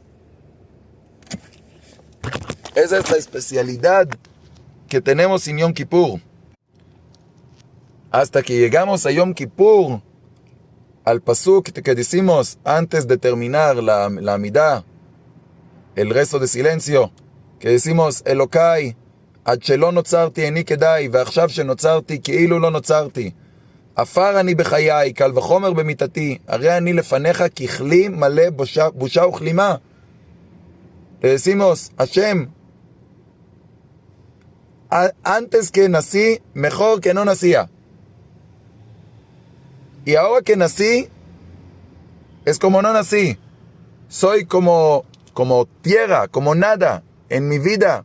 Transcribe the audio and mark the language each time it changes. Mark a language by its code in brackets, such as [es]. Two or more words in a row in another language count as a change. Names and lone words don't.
[es] Esa es la especialidad que tenemos en Yom Kippur. Hasta que llegamos a Yom Kippur, al pasuk que decimos antes de terminar la Amidá, el rezo de silencio, que decimos Elokai, [he] עד שלא נוצרתי איני כדאי, ועכשיו שנוצרתי כאילו לא נוצרתי. עפר אני בחיי, קל וחומר במיתתי, הרי אני לפניך ככלי מלא בושה וכלימה. [es] Le decimos, Hashem, antes que nací, mejor que no nacía. Y ahora que nací, es como no nací. Soy como tierra, como nada en mi vida.